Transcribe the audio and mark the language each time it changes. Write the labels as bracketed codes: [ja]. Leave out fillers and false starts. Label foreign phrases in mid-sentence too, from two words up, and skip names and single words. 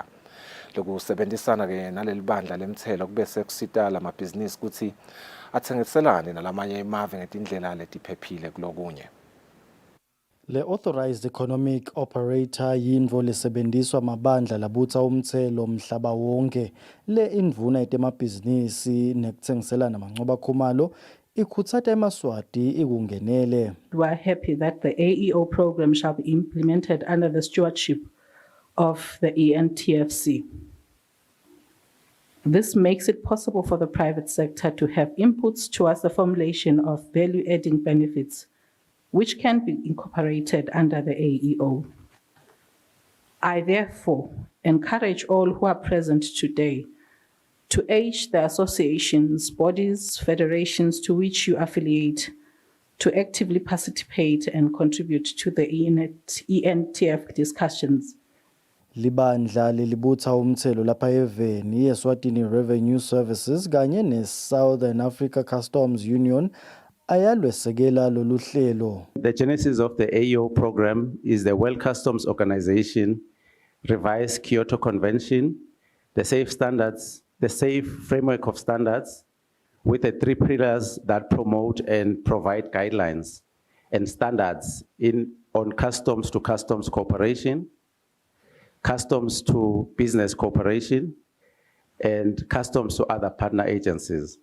[ss] Lokusebenzisana ke naleli bandla lemthelo kubese kusita lamabhizinisi ukuthi athengiselane nalamanye emave ngetindlela letiphephile kulokunye. Le Authorized Economic Operator yindvo lesebenziswa mabandla labutsa umthelo mhlaba wonke le indvuna etemabhizinisi nekutsengiselana mancoba khumalo ikhutsata emaswati ikungenele. [en] We are happy that the AEO program shall be implemented under the stewardship of the ENTFC. This makes it possible for the private sector to have inputs towards the formulation of value-adding benefits, which can be incorporated under the AEO. I therefore encourage all who are present today to urge the associations, bodies, federations to which you affiliate to actively participate and contribute to the ENTF discussions. [ss] Libandla lelibutha umthelo lapha eveni Eswatini Revenue Services kanye ne-Southern Africa Customs Union ayalwesekela lolu hlelo. [en] The genesis of the AEO program is the World Customs Organization revised Kyoto Convention, the safe framework of standards with the 3 pillars that promote and provide guidelines and standards on customs to customs cooperation, customs to business cooperation, and customs to other partner agencies.